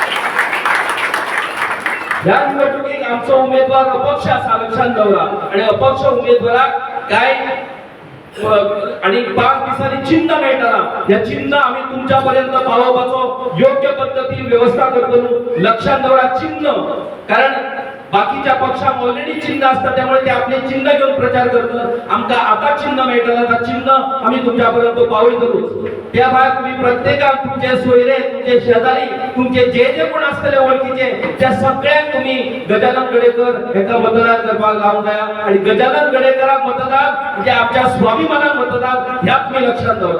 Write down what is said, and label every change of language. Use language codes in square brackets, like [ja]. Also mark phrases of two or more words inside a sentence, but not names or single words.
[kok] या निवडणुकीत आमचा उमेदवार अपक्ष असा लक्षात दवरा आणि अपक्ष उमेदवाराक काय आणि 5 दिवसांनी चिन्ह मेळटना. या चिन्ह आम्ही तुमच्यापर्यंत पावोवपाचो योग्य पद्धतीने व्यवस्था करतो. लक्षात दवरा चिन्ह, कारण बाकीच्या पक्षांक ऑलरेडी चिन्ह असतात त्यामुळे ते आपले चिन्ह घेऊन प्रचार करतात. आमका आता चिन्ह मेळटना, त्या चिन्ह आम्ही तुमच्यापर्यंत पावयतलो. त्या भायर तुम्ही प्रत्येकाक तुमचे सोयरे, तुमचे शेजारी, तुमचे जे जे कोण असतले ओळखीचे त्या सगळ्यांक तुम्ही गजानन गडेकर हेका मतदान करपाक लावून जाया. आणि गजानन गडेकराक मतदान म्हणजे आमच्या स्वाभिमानाक मतदान ह्या तुम्ही लक्षात दवरा.